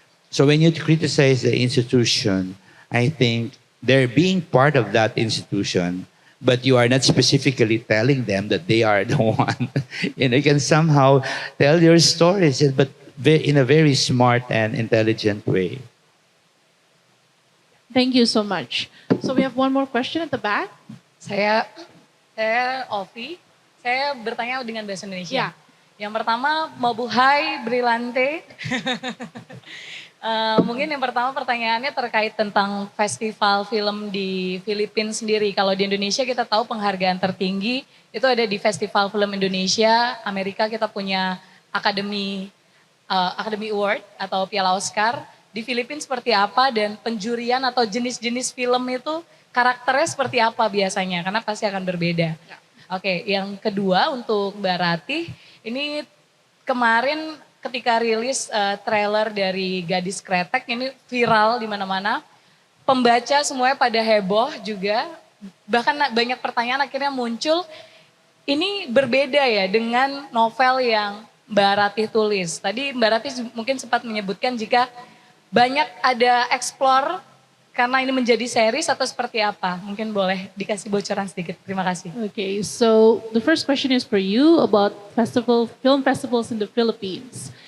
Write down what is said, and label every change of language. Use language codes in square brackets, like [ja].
[en] So when you criticize the institution, I think they're being part of that institution, but you are not specifically telling them that they are the one. And you can somehow tell your stories, but in a very smart and intelligent way. Thank you so much. So we have one more question at the back. [id] Saya Ovi. Saya bertanya dengan bahasa Indonesia. Ya. Yang pertama, Mabuhay Brillante. Mungkin yang pertama pertanyaannya terkait tentang festival film di Filipina sendiri. Kalau di Indonesia kita tahu penghargaan tertinggi itu ada di Festival Film Indonesia. Amerika kita punya Academy Award atau Piala Oscar. Di Filipina seperti apa dan penjurian atau jenis-jenis film itu karakternya seperti apa biasanya? Karena pasti akan berbeda. Oke, yang kedua untuk Mbak Ratih, ini kemarin ketika rilis trailer dari Gadis Kretek ini viral di mana-mana. Pembaca semuanya pada heboh juga. Bahkan banyak pertanyaan akhirnya muncul. Ini berbeda ya dengan novel yang Mbak Ratih tulis. Tadi Mbak Ratih mungkin sempat menyebutkan jika banyak ada explore karena ini menjadi series atau seperti apa? Mungkin boleh dikasih bocoran sedikit. Terima kasih. [en] Okay, so the first question is for you about film festivals in the Philippines.